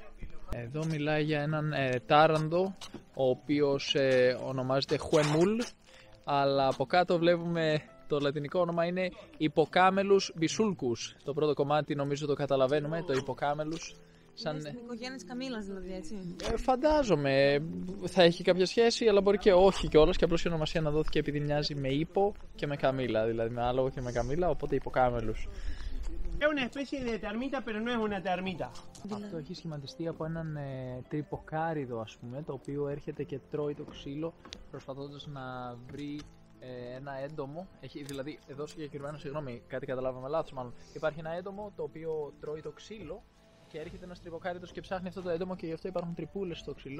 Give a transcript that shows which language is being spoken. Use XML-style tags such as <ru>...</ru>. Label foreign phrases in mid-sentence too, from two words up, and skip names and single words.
<el>Εδώ μιλάει για έναν τάραντο, ο οποίος ονομάζεται Χουεμούλ, αλλά από κάτω βλέπουμε το λατινικό όνομα είναι Hippocamellus bisulcus. Το πρώτο κομμάτι νομίζω το καταλαβαίνουμε, το Hippocamellus. Σαν στην οικογένεια της Καμίλας δηλαδή, έτσι. Φαντάζομαι, θα έχει κάποια σχέση, αλλά μπορεί και όχι κιόλας, και απλώς η ονομασία να δόθηκε επειδή μοιάζει με ύπο και με καμίλα, δηλαδή με άλογο και με καμίλα, οπότε Hippocamellus.</el> <es>Es una especie de termita, pero no es una termita.</es> <el>Αυτό έχει σχηματιστεί από έναν τρυποκάριδο, ας πούμε, το οποίο έρχεται και τρώει το ξύλο προσπαθώντας να βρει ένα έντομο. Δηλαδή, εδώ συγκεκριμένα, συγγνώμη, κάτι καταλάβαμε λάθος μάλλον. Υπάρχει ένα έντομο το οποίο τρώει το ξύλο και έρχεται ένας τρυποκάριδος και ψάχνει αυτό το έντομο και γι' αυτό υπάρχουν τρυπούλες στο ξύλο.</el>